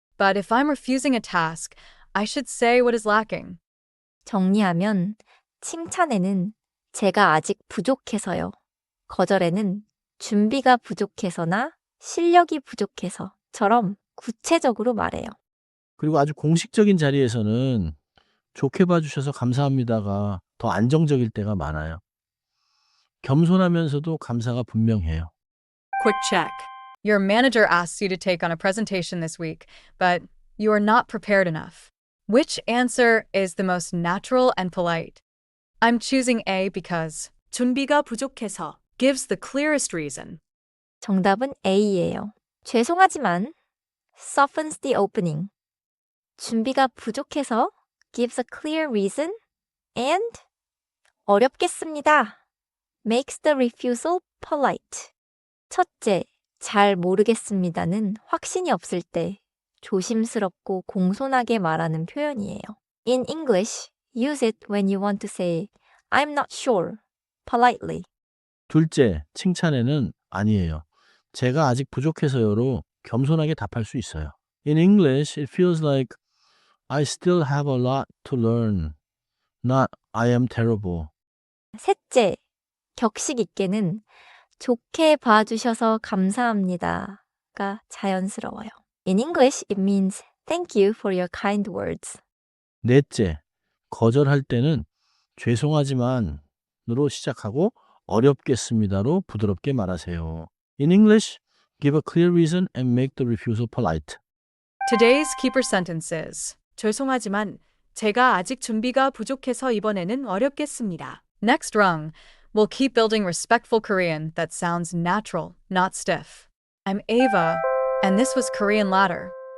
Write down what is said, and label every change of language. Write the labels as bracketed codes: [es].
[en] but if I'm refusing a task, I should say what is lacking. [ko] 정리하면 칭찬에는 제가 아직 부족해서요. 거절에는 준비가 부족해서나 실력이 부족해서처럼 구체적으로 말해요. 그리고 아주 공식적인 자리에서는 좋게 봐주셔서 감사합니다가 더 안정적일 때가 많아요. 겸손하면서도 감사가 분명해요. [en] Quick check. Your manager asks you to take on a presentation this week, but you are not prepared enough. Which answer is the most natural and polite? I'm choosing A because [ko] 준비가 부족해서 [en] gives the clearest reason. [ko] 정답은 A예요. 죄송하지만 [en] softens the opening. [ko] 준비가 부족해서 [en] gives a clear reason and [ko] 어렵겠습니다. [en] makes the refusal polite. [ko] 첫째, 잘 모르겠습니다는 확신이 없을 때 조심스럽고 공손하게 말하는 표현이에요. [en] In English, use it when you want to say I'm not sure, politely. [ko] 둘째, 칭찬에는 아니에요. 제가 아직 부족해서요로 겸손하게 답할 수 있어요. [en] In English, it feels like I still have a lot to learn, not I am terrible. [ko] 셋째, 격식 있게는 좋게 봐주셔서 감사합니다가 자연스러워요. [en] In English, it means thank you for your kind words. [ko] 넷째, 거절할 때는 죄송하지만으로 시작하고 어렵겠습니다로 부드럽게 말하세요. [en] In English, give a clear reason and make the refusal polite. today's keeper sentence is [ko] 죄송하지만 제가 아직 준비가 부족해서 이번에는 어렵겠습니다. [en] next rung. We'll keep building respectful Korean that sounds natural, not stiff. I'm Ava, and this was Korean Ladder.